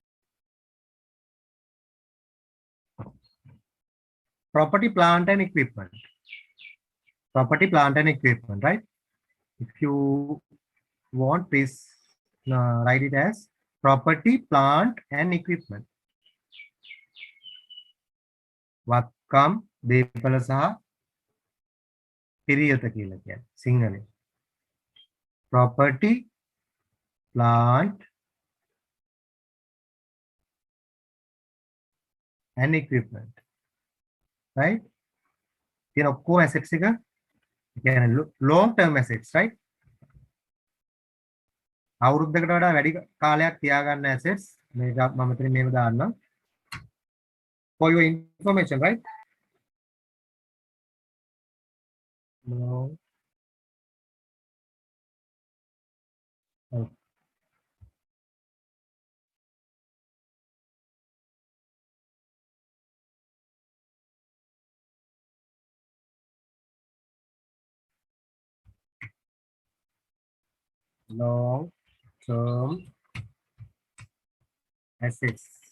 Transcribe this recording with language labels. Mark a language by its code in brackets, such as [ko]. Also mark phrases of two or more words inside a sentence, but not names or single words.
[en] Property, plant and equipment. Property, plant and equipment, right? If you want, please write it as property, plant and equipment. [si] වත්කම්, දේපල සහ පිරියත කියලා කියන්නේ සිංහලෙන්. [en] Property, plant and equipment, right? You know, core assets [si] එක කියන්නේ [en] long term assets, right? [si] අවුරුද්දකට වඩා වැඩි කාලයක් තියාගන්න assets මේක මම මෙතන මේව දාන්නම්. [en] For your information, right? No. Okay. Long term assets.